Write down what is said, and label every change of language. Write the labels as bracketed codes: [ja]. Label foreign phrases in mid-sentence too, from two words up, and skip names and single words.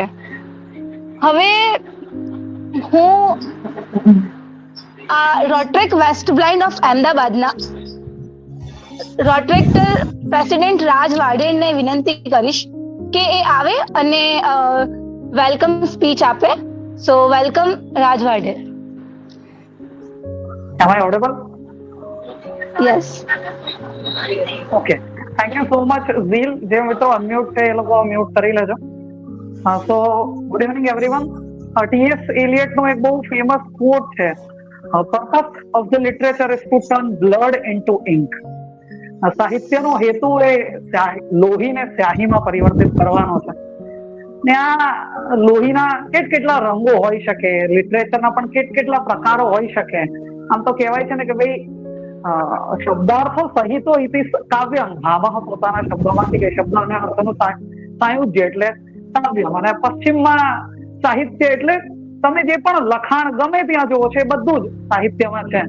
[gu] હવે હું રોટ્રેક વેસ્ટ બ્લાઇન્ડ ઓફ અમદાવાદના રોટ્રેક્ટર પ્રેસિડેન્ટ રાજ વાડેરને વિનંતી કરીશ કે એ આવે અને [en] welcome speech [gu] આપે. [en] So welcome રાજ વાડેર. Am I audible? યસ. Okay. Thank you so much, Zeel. [gu] જે મિત્રો અનમ્યુટ છે એ લોકો મ્યુટ કરી લેજો. [en] So, good evening everyone. [gu] T.S. Eliot નો એક બહુ ફેમસ કોટ છે, [en] purpose of the literature is to turn blood into ink. [gu] સાહિત્યનો હેતુ એ લોહીને સ્યાહીમાં પરિવર્તિત કરવાનો છે. ને આ લોહીના કેટલા રંગો હોઈ શકે, લિટરેચરના પણ કેટલા પ્રકારો હોઈ શકે. આમ તો કહેવાય છે ને કે ભાઈ [sa] શબ્દાર્થો સહિતો ઇતિ કાવ્યમ, [gu] ભામહ પોતાના શબ્દોમાંથી કે શબ્દ અને અર્થનું સાયુજ્ય એટલે કાવ્યમ, અને પશ્ચિમમાં સાહિત્ય એટલે તમે જે પણ લખાણ ગમે ત્યાં જોવો છે એ બધું જ સાહિત્યમાં છે.